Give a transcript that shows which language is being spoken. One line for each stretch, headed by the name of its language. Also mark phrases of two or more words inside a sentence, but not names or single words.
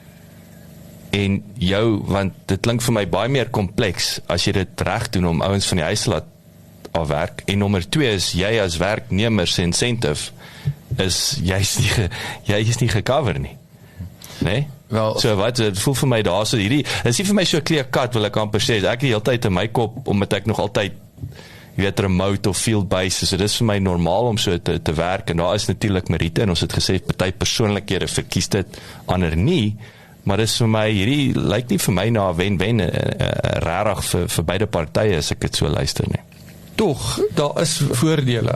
Afrikaans: En want dit klink vir my baie meer kompleks as jy dit reg doen om ouens van die huis laat afwerk. En nommer 2 is, jy as werknemer se incentive is jy is nie gecover nie. Nee? Wel, so wat, het voel vir my daar so hierdie, is nie vir my so
English: clear cut,
Afrikaans: wil ek amper sê, ek die hele tyd in my kop, omdat ek nog altyd, jy weet, remote of
English: field based,
Afrikaans: so dit is vir my normaal om so te werk, en daar is natuurlik meriete, en ons het gesê, party persoonlikhede verkies dit, ander nie, maar dit is vir my, hierdie lyk nie vir my na wen-wen, rarig vir beide partye, as ek dit so luister nie. Tog, daar is voordele.